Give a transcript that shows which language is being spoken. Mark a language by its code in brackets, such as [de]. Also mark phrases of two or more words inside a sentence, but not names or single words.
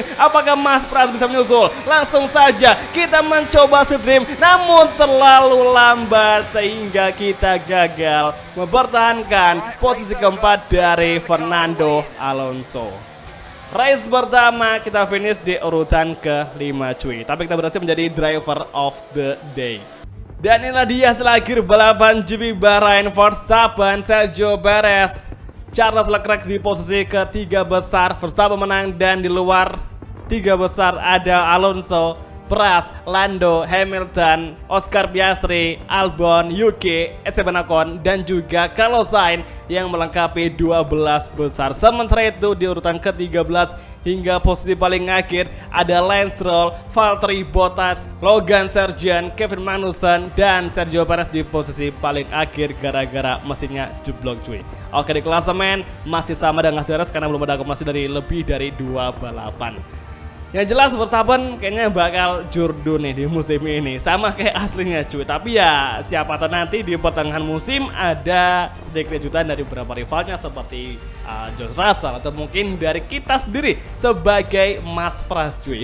[id] Apakah Mas Pras bisa menyusul? Langsung saja kita mencoba stream, namun terlalu lambat sehingga kita gagal mempertahankan posisi keempat dari Fernando Alonso. Race pertama kita finish di urutan ke-5 cuy, tapi kita berhasil menjadi [en] driver of the day. [id] Dan inilah dia hasil akhir balapan GP Bahrain. Verstappen, Sergio Perez, Charles Leclerc di posisi ketiga besar, Verstappen menang, dan di luar tiga besar ada Alonso, Pras, Lando, Hamilton, Oscar Piastri, Albon, Yuki, Esteban Ocon, dan juga Carlos Sainz yang melengkapi 12 besar. Sementara itu di urutan ke-13 hingga posisi paling akhir ada Lance Stroll, Valtteri Bottas, Logan Sargeant, Kevin Magnussen, dan Sergio Perez di posisi paling akhir gara-gara mesinnya jeblok cuy. Oke, di klasemen masih sama dengan Mercedes karena belum ada akumulasi dari lebih dari 2 balapan. Yang jelas Verstappen kayaknya bakal jurdu nih di musim ini, sama kayak aslinya cuy. Tapi ya siapa tahu nanti di pertengahan musim ada sedikit kejutan dari beberapa rivalnya seperti George Russell atau mungkin dari kita sendiri sebagai Mas Pras cuy.